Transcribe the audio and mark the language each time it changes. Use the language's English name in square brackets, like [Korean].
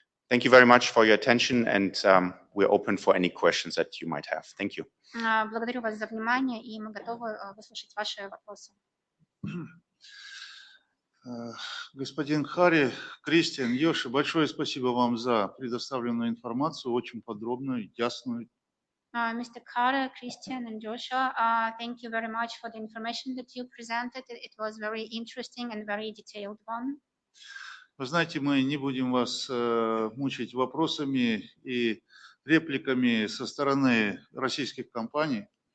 [English] Thank you very much for your attention, and we're open for any questions that you might have. Thank you. [Russian] Благодарю вас за внимание, и мы готовы выслушать ваши вопросы. Господин Кхаре, Кристиан, Йоши, большое спасибо вам за предоставленную информацию, очень подробную, ясную. [English] Mr. Kkhare, Christian, and Joshua, thank you very much for the information that you presented. It was very interesting and very detailed one. [Russian] Вы знаете, мы не будем вас мучить вопросами и репликами со стороны российских компаний.